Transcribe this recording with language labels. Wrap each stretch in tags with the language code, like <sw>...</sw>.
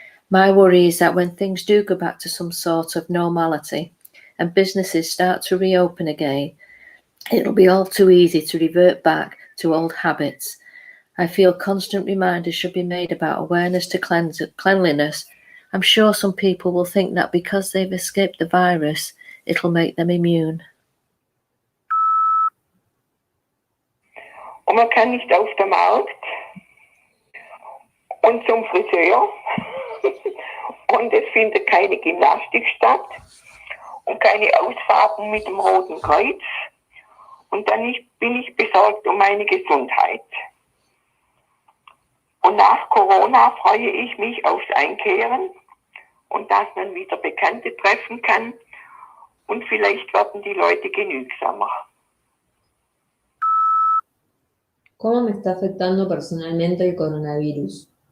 <en>My worry is that when things do go back to some sort of normality and businesses start to reopen again, it'll be all too easy to revert back to old habits. I feel constant reminders should be made about awareness to cleanliness. I'm sure some people will think that because they've escaped the virus, it'll make them immune.</en> <de>Und man kann nicht auf den Markt und zum Friseur und es findet keine Gymnastik statt und keine Ausfahrten mit dem Roten Kreuz und dann bin ich besorgt um meine Gesundheit. Und nach Corona freue ich mich aufs Einkehren und dass man wieder Bekannte treffen kann und vielleicht werden die Leute genügsamer.</de> <es>¿Cómo me está afectando personalmente el coronavirus?</es>